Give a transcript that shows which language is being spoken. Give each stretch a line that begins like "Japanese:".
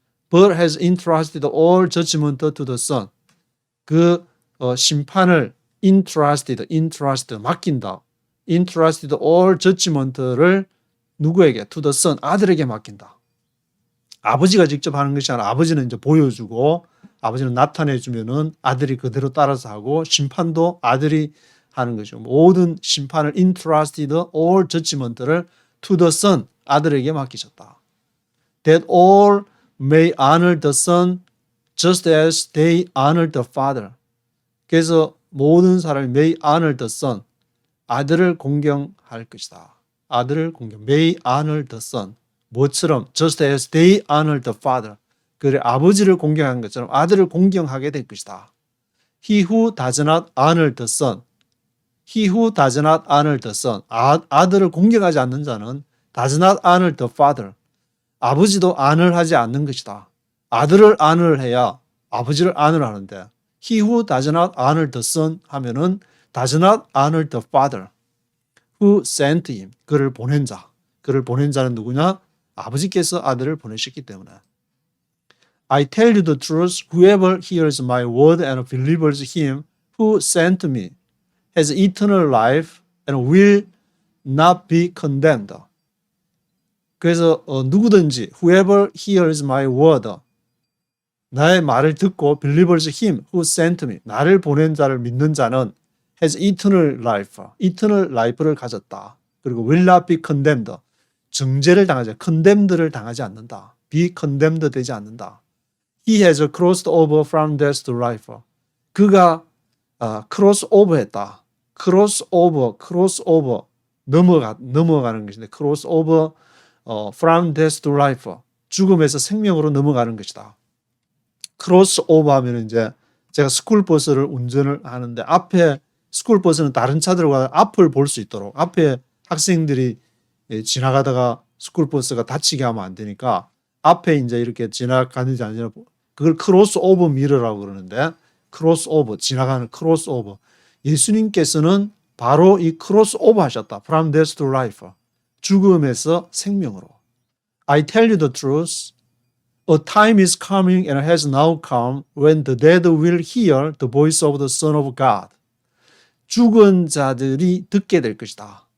English: But has entrusted all judgment to the Son.
Korean: 그 심판을 entrusted 맡긴다.
English: Entrusted all judgment를
Korean: 누구에게?
English: To the Son,
Korean: 아들에게 맡긴다. 아버지가 직접 하는 것이 아니라 아버지는 이제 보여주고 아버지는 나타내주면은 아들이 그대로 따라서 하고 심판도 아들이 하는 것이고 모든 심판을
English: entrusted all judgment
Korean: 를
English: to the Son,
Korean: 아들에게 맡기셨다.
English: That all may honor the Son just as they honor the Father.
Korean: 그래서 모든 사람이
English: may honor the Son,
Korean: 아들을 공경할 것이다. 아들을 공경,
English: may honor the Son.
Korean: 뭐처럼?
English: just as they honor the Father.
Korean: 그래 아버지를 공경한 것처럼 아들을 공경하게 될 것이다.
English: He who does not honor the Son. He who does not honor the Son.
Korean: 아들을 공경하지 않는 자는
English: does not honor the Father.
Korean: 아버지도 honor 하지 않는 것이다. 아들을 honor 해야 아버지를 honor 하는데
English: He who does not honor the Son
Korean: 하면은
English: does not honor the Father who sent him.
Korean: 그를 보낸 자. 그를 보낸 자는 누구냐? 아버지께서 아들을 보내셨기 때문에.
English: I tell you the truth, whoever hears my word and believes him who sent me has eternal life and will not be condemned.
Korean: 그래서 누구든지
English: whoever hears my word,
Korean: 나의 말을 듣고
English: believers him who sent me
Korean: 나를 보낸 자를 믿는 자는
English: has eternal life eternal life를
Korean: 가졌다. 그리고
English: will not be condemned
Korean: 정죄를 당하지 condemned를 당하지 않는다.
English: be condemned
Korean: 되지 않는다.
English: He has crossed over from death to life
Korean: 그가 cross over 했다.
English: cross over
Korean: 넘어가는 것인데
English: cross over from death to life
Korean: 죽음에서 생명으로 넘어가는 것이다. 크로스 오버 하면 이제 제가 스쿨버스를 운전을 하는데 앞에 스쿨버스는 다른 차들과 앞을 볼 수 있도록 앞에 학생들이 지나가다가 스쿨버스가 다치게 하면 안 되니까 앞에 이제 이렇게 지나가는지 아니냐 그걸 크로스 오버 미러라고 그러는데 크로스 오버 지나가는 크로스 오버 예수님께서는 바로 이 크로스 오버 하셨다.
English: From death to life
Korean: 죽음에서 생명으로
English: I tell you the truth A time is coming and has now come when the dead will hear the voice of the Son of God.
Korean: 죽은 자들이 듣게 될 것이다.